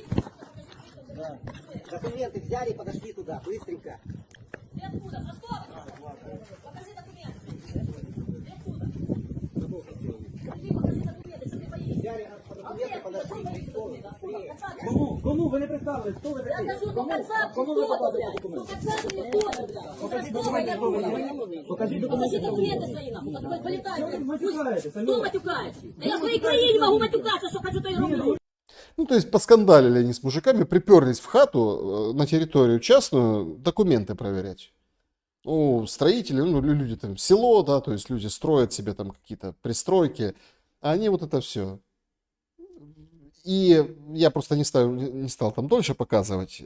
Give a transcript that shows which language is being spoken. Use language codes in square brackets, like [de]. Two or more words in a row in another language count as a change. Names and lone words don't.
[ru] Документы взяли, подошли туда, быстренько. [uk] Кому ви не представили? Хто ви такий? Кому ви показуєте документи? Покажіть документи свої нам. Хто матюкається? Я в своїй країні можу матюкатися, що хочу, то й роблю. [ru] Ну, то есть поскандалили они с мужиками, приперлись в хату на территорию частную документы проверять. Ну, строители, ну, люди там, село, да, то есть люди строят себе там какие-то пристройки, а они вот это все. И я просто не стал там дольше показывать.